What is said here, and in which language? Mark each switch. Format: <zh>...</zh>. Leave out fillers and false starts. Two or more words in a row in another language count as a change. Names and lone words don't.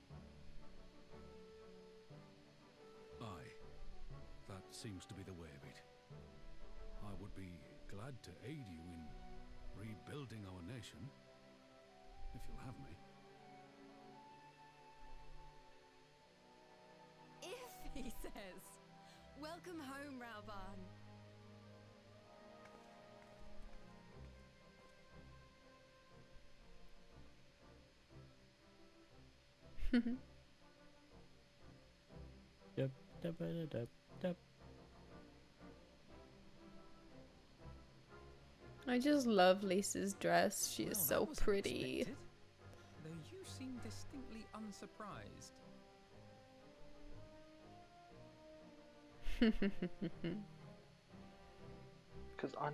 <en>Aye, that seems to be the way of it. I would be glad to aid you in rebuilding our nation, if you'll have me. If he says, "Welcome home, Raubon." Dup, dup, dup, dup, dup. I just love Lisa's dress. She is Well, so that was pretty. unexpected. Though you seem distinctly unsurprised. Because I know</en>